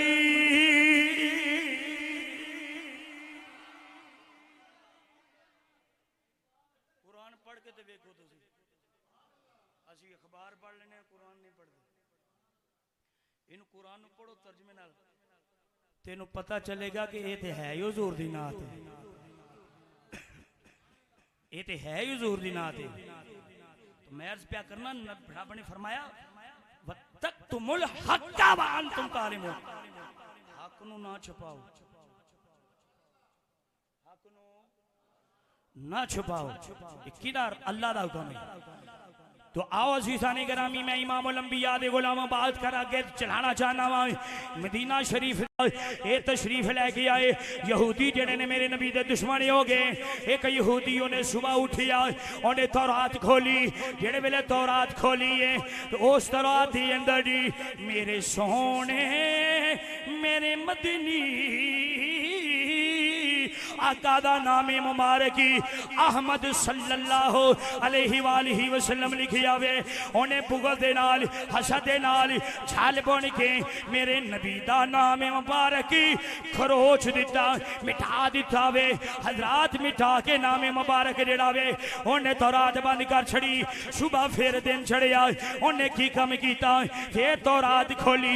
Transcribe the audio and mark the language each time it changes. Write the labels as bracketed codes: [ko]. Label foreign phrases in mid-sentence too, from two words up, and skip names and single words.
[pa] قرآن پڑھ کے تو دیکھو تسی، اسی اخبار پڑھ لینے قرآن نہیں پڑھتے. ان قرآن پڑھو ترجمے نال، تینوں پتا چلے گا کہ یہ تو ہے ہی حضور دی نعت، یہ تو ہے ہی حضور دی نعت. تو میں عرض پیا کرنا، رب نے فرمایا [ar] وتكتمون الحق وأنتم تعلمون, [pa] حق نوں نہ چھپاؤ، حق نوں نہ چھپاؤ. کدھر اللہ دا حکم ہے. تو آؤ عزیزانِ گرامی، میں امام الانبیاء دے غلام بات کر آگے چلانا چاہنا واں. مدینہ شریف یہ تشریف لے کے آئے یہودی جیہڑے نے میرے نبی دے دشمن ہو گئے. اک یہودی اونہے صبح اٹھیا، اونہے تورات کھولی. جیہڑے ویلے تورات کھولی ہے تو اس تورات کے اندر جی میرے سوہنے میرے مدنی آقا دا نامِ مبارکی احمد [ar] صلى الله عليه وآله وسلم [pa] لکھیا وے. اونہے پگل دے نال حسد دے نال چھل بن کے میرے نبی دا نامِ مبارکی کھروچ دتا، مٹا دتا وے. حضرات مٹا کے نامِ مبارک جیہڑا وے اونہے تورات بند کر چھڈی. صبح فیر دن چڑھیا، اونہے کی کم کیا، فیر تورات کھولی.